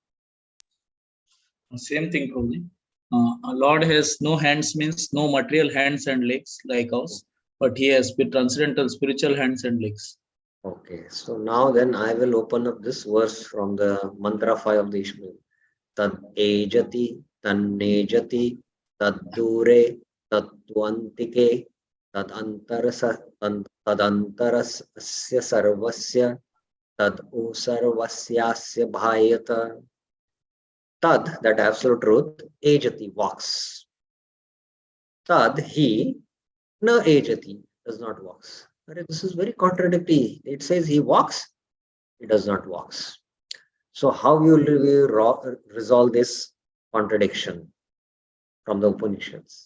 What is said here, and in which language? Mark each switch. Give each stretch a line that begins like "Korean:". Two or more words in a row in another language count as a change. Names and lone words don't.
English: Same thing, Prabhuji. Lord has no hands means no material hands and legs like us, but he has transcendental spiritual hands and legs. Okay, so now then I will open up this verse from the mantra 5 of the Ishmael.
Sanskrit: तदेजति तन्नैजति तद्दूरे तद्वन्तिके तदन्तरस्य सर्वस्य तदु सर्वस्यास्य बाह्यतः.
English: Tad, that absolute truth, ejati, walks. Tad, he,
Sanskrit: न एजति,
English: does not walks. This is very contradictory. It says he walks, he does not walks. So how will we resolve this contradiction from the Upanishads?